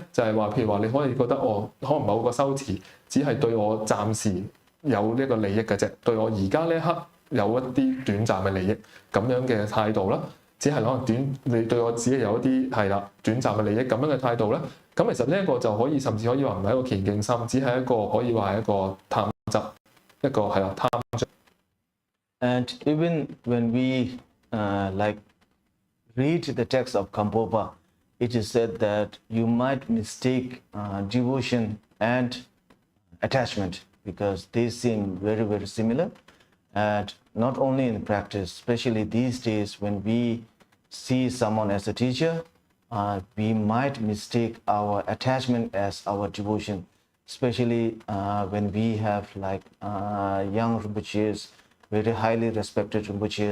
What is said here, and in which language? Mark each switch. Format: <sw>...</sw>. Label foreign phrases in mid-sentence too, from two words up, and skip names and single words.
<yue>就係話譬如話你可以覺得可能某個修持只係對我暫時有呢個利益嘅啫，對我而家呢一刻有一啲短暫嘅利益咁樣嘅態度啦，只係可能你對我只係有一啲係啦短暫嘅利益咁樣嘅態度咧，咁其實呢一個就可以甚至可以話唔係一個虔敬心，只係一個可以話係一個貪執，一個係啦貪著。</yue> <en>And even when we like read the text of Kampopa, it is said that you might mistake devotion and attachment because they seem very, very similar. And not only in practice, especially these days when we see someone as a teacher, we might mistake our attachment as our devotion, especially when we have like young Rinpoches, very highly respected Rinpoches.</en>